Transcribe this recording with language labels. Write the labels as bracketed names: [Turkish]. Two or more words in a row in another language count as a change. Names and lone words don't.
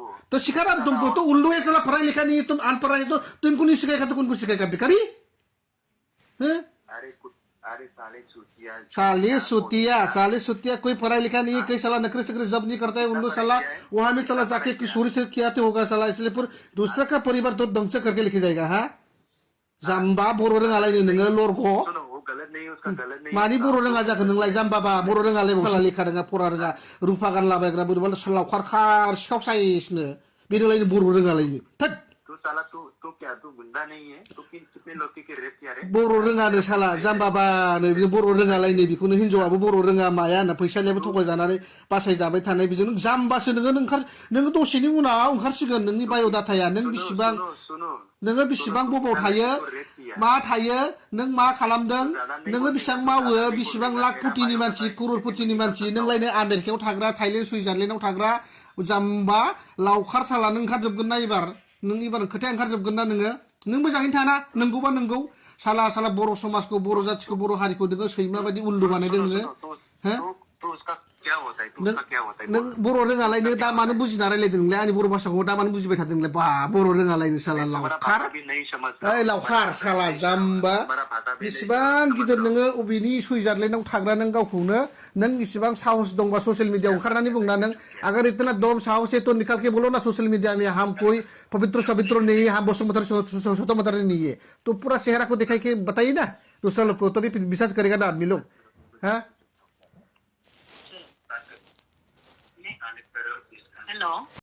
[Hindi] तो सिखा रहा हूं तुमको, तो उल्लू है साला, पढ़ाई लिखा नहीं है, तुम अनपढ़ है, तो तुमको नहीं सिखाएगा तो कौन को सिखाएगा? भिखारी हैं? अरे साले चूतिया, साले सुतिया, कोई पढ़ाई लिखा नहीं है, कई साला नखरे सकरे जब नहीं करता है उल्लू साला, वहां में चला जाके किशोरी से किया तो होगा साला, इसलिए फिर दूसरा का परिवार तो ध्वंस करके लिखे जाएगा। हाँ, [Bodo] जाम्बा बर' रोङालाय नोङो लरग'। [Hindi] सुनो, वो गलत नहीं है, उसका गलत नहीं है। [Bodo] मानि बर' रोङा जाखो नोंलाय जाम्बाबा? बर' रोङालाय साला, लेखा रोङा फरा रोङा, रुफा गानलाबायग्रा बोरैबा लावखार खार सिखाव साइसनो, बेनोलायनो बर' रोङालायनो। थोद [Hindi] तू साला, तू क्या, तू गुंडा नहीं है? तू कितने लड़की के रेप किया रे? [Bodo] बर' रोङानो साला, जाम्बाबानो बर' रोङालायनो, बेखौनो हिनजावाबो बर' रोङा माया होनना फैसानियाबो थगायजानानै बासायजाबाय थानाय, बेजों जाम्बासो नोङो दसेनि उनाव ओंखारसिगोन नोंनि बाय'डाटाया, नों बिसिबां, नोङो बिसिबां बबाव थायो, मा थायो, नों मा खालामदों, नोङो बेसेबां मावो, बेसेबां लाख पुटिनि मानसि, करोड़पतिनि मानसि, नोंलायनो आमेरिकायाव थाग्रा, थाइलेण्ड सुइजारलेण्डआव थाग्रा जाम्बा लावखार साला, नों ओंखारजोबगोन ना एबार? नों एबार खोथाया ओंखारजोबगोन ना नोङो? नों मोजाङैनो थाना, नंगौबा नंगौ साला बर' समाजखौ, बर' जाथिखौ, बर' हारिखौ नोङो सैमा बायदि उल्लु बानायदों नोङो। [Hindi] तो उसका क्या होता है? [Bodo] नों बर' रोङालायनो दा मानो बुजिना रायलायदों नोंलाय? आंनि बर' भाषाखौ दा मानो बुजिबाय थादों नोंलाय? बा बर' रोङालायनो साला लावखार, ओइ लावखार साला जाम्बा, बेसेबां गिदिर नोङो, अबेनि सुइजारलेण्डआव थाग्रा नों गावखौनो, नों इसिबां साहस दंबा ससियेल मिडियाआव ओंखारनानै बुंना नों, [Hindi] अगर इतना दम साहस है तो निकाल के बोलो ना [English] social media [Hindi] में, हम कोई पवित्र सवित्र नहीं है, हम वसुमधर स्वतंत्र नहीं है, तो पूरा चेहरा को दिखाई के बताइए ना दूसरा लोग को, तभी विश्वास करेगा ना आदमी लोग। हाँ, [English] हेलो।